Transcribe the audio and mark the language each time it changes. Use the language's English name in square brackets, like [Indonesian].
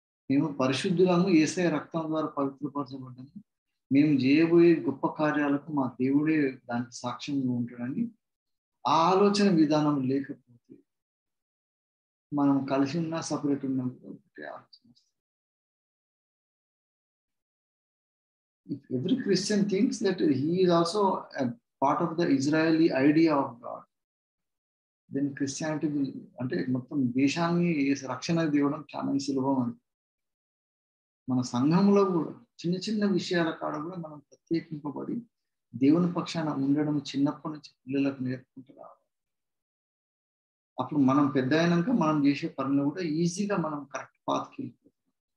[Telugu] మేము పరిశుద్ధులము, యేసయ్య రక్తం ద్వారా పవిత్రపరచబడ్డాము, మేము చేయబోయే గొప్ప కార్యాలకు మా దేవుడే దానికి సాక్ష్యంగా ఉంటాడని ఆ ఆలోచన విధానం లేకపోతే మనం కలిసి ఉన్నా సపరేట్ ఉన్నా కూడా ఒకటే ఆలోచన వస్తుంది. [English] If every Christian thinks that he is also a part of the Israeli idea of God, then Christianity will, [Telugu] అంటే మొత్తం దేశాన్ని రక్షణ ఇవ్వడం చాలా సులభం అని. మన సంఘంలో కూడా చిన్న చిన్న విషయాల కాడ కూడా మనం ప్రత్యేకింపబడి దేవుని పక్షాన ఉండడం చిన్నప్పటి నుంచి పిల్లలకు నేర్పుకుంటూ రావాలి. అప్పుడు మనం పెద్ద అయినాక మనం చేసే పనులు కూడా ఈజీగా మనం కరెక్ట్ పాత్కి వెళ్ళిపోతాం.